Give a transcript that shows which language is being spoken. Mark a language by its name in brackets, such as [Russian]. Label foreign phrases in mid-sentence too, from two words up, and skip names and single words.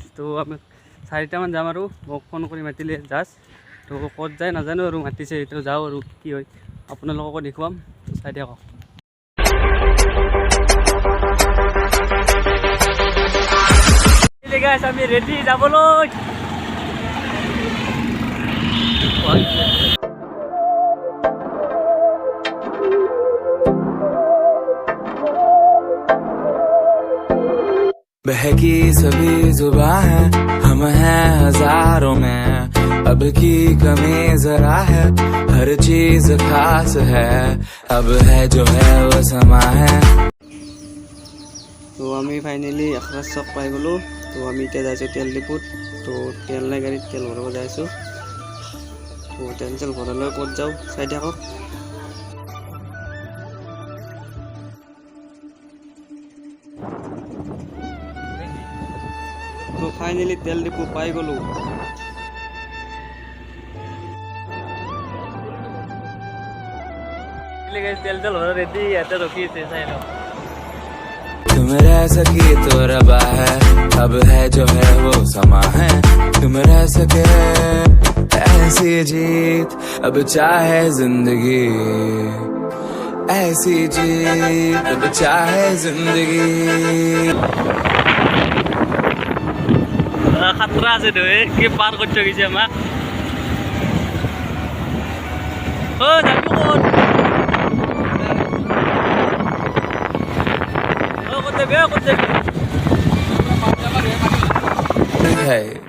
[Assamese] তো আমি 4টামান যাম আৰু মোক ফোন কৰি মাতিলে জাষ্ট। তো ক'ত যায় নাজানো আৰু মাতিছে, তো যাওঁ আৰু কি হয় আপোনালোককো দেখুৱাম। চাই দিয়ক। গাইজ আমি ৰেডি যাবলৈ। [Hindi] बहकी सभी जुबां है, हम हैं हजारों में, अब की कमी जरा है, हर चीज खास है, अब है जो है वो समा है। [Assamese] তো আমি ফাইনেলি আখৰাজ চক পাই গ'লোঁ। তো আমি এতিয়া যাইছোঁ তেল ডিপুত। তো তেল নাই গাড়ীত, তেল ভৰাব যাইছোঁ। তো তেল ভৰালৈ ক'ত যাওঁ চাই থাকক। তো ফাইনেলি তেল ডিপু পাই গ'লোঁ। তেল ভৰা ৰেডি, ইয়াতে ৰখি আছে, চাই লওক। [Hindi] तुम रह सकी तो रबा है, अब है जो है वो समा है, तुम रह सके ऐसी जीत, अब चाहे जिंदगी ऐसी जीत, अब चाहे जिंदगी। [Assamese] খাতৰা আছে তো, কি পাৰ কৰি থৈ গৈছে আমাক। যাবি ক'ত? [Hindi] है